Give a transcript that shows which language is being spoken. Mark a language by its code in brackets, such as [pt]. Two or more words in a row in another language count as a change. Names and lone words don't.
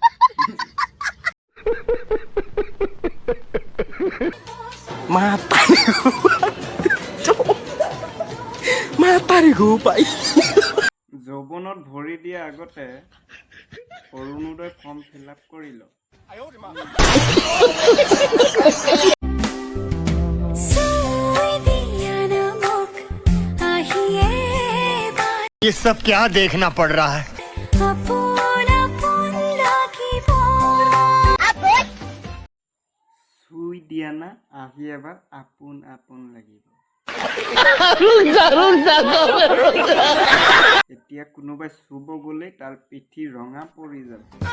[as] যৌৱনত ভৰি দিয়া আগতে অৰুণোদয় [en] form fill up [as] কৰি ল [hi] ये सब क्या देखना पड़ रहा है [as] চুই দিয়া না আহি এবাৰ আপোন আপোন লাগিব এতিয়া কোনোবাই চুব গ'লে তাৰ পিঠি ৰঙা পৰি যাব